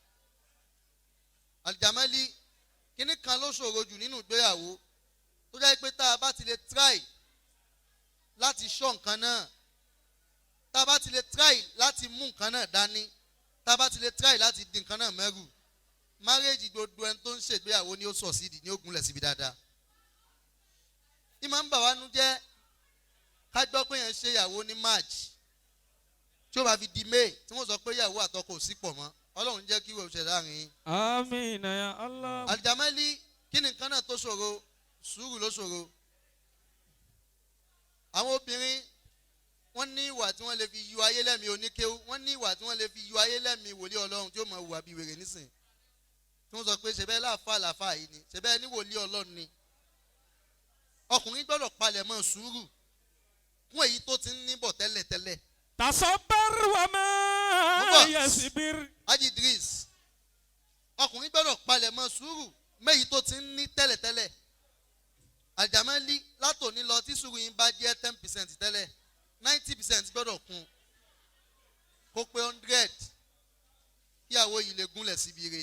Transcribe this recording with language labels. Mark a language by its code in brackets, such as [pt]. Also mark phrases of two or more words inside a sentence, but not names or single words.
[yo] Al-Jamali kinní kan ló ṣòro jù nínú ìgbéyàwó tó jẹ́ pé tá a bá ti lè try láti ṣọ́ nǹkan náà, tá a bá ti lè try láti mú nǹkan náà dání, tá a bá ti lè try láti di nǹkan náà mẹ́rù, márèèjì gbogbo ẹni tó ń ṣègbéyàwó ni ó succeed ní ó gúnlẹ̀ síbi dáadáa. Ìmọ̀ ń bà wá nú jẹ́ ká gbọ́ pé yẹn ṣe ìyàwó ní March tí ó bá fi di May tí wọ́n sọ pé ìyàwó àtọkọ ò sí pọ̀ mọ́. Ọlọ́run jẹ́ kí ìwé òṣèlú láàrin yín. [ar] آمين يا الله [yo] Al-Jamali kí ni nǹkan náà tó ṣòro? Sùúrù ló ṣòro. Àwọn obìnrin wọ́n ní ìwà tí wọ́n lè fi yọ ayé lẹ́mìí oníkéwú, wọ́n ní ìwà tí wọ́n lè fi yọ ayé lẹ́mìí wòlíì Ọlọ́run tí ó mọ hùwà bíi wèrè nísìn. Tí wọ́n sọ pé ṣe bẹ́ẹ̀ láàfáà yìí ni, ṣe bẹ́ẹ̀ ní wòlíì Ọlọ́run ni. Ọkùnrin gbọ́dọ̀ palẹ̀ mọ́ sùúrù fún èyí tó ti ń níbọ̀ tẹ́lẹ̀tẹ́lẹ̀. [ar] تصبر وما Mubas. يصبر [yo] Haji Idris ọkùnrin gbọ́dọ̀ palẹ̀ mọ́ sùúrù méyìí tó ti ń ní tẹ́lẹ̀tẹ́lẹ̀. Al-Jamali látòní lọ tí sùúrù yín bá jẹ́ 10% tẹ́lẹ̀ 90% gbọ́dọ̀ kún kó pé 100 kí àwọ̀ yìí lè gúnlẹ̀ síbi re.